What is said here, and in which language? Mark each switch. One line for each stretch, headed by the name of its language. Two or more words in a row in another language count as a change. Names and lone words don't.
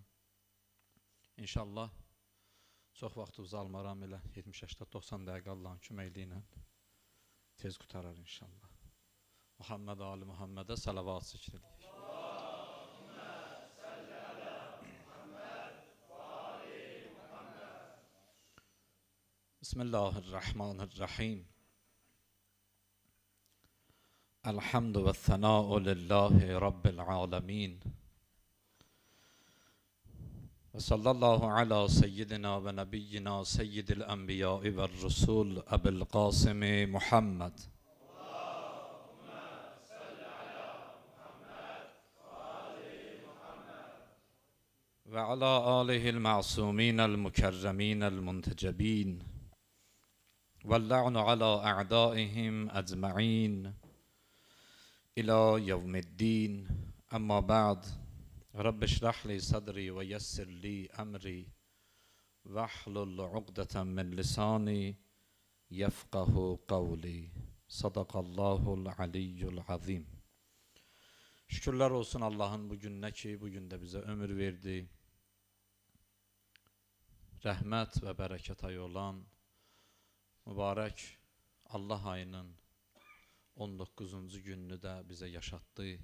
Azerbaijani: İnşallah çox vaxtınızı almaram, elə 70-80-90 dəqiqə Allahın köməkliyi ilə tez qutarar inşallah. Muhammed Ali Muhammedə salavat zikr eləyək.
Arabic: بسم الله الرحمن الرحيم. الحمد والثناء لله رب العالمين. وصلى الله على سيدنا ونبينا سيد الأنبياء والرسل أبي القاسم محمد. وعلى آله المعصومين المكرمين المنتجبين. واللعن على أعدائهم أجمعين إلى يوم الدين أما بعد رب اشرح لي صدري ويسر لي أمري واحلل عقدة من لساني يفقه قولي صدق الله العلي العظيم.
Turkish: Şükürler olsun Allah'ın bugününe ki bugün de bize ömür verdi. Rahmet ve bereket ayı olan mübarek Allah ayının 19. gününü de bize yaşattı.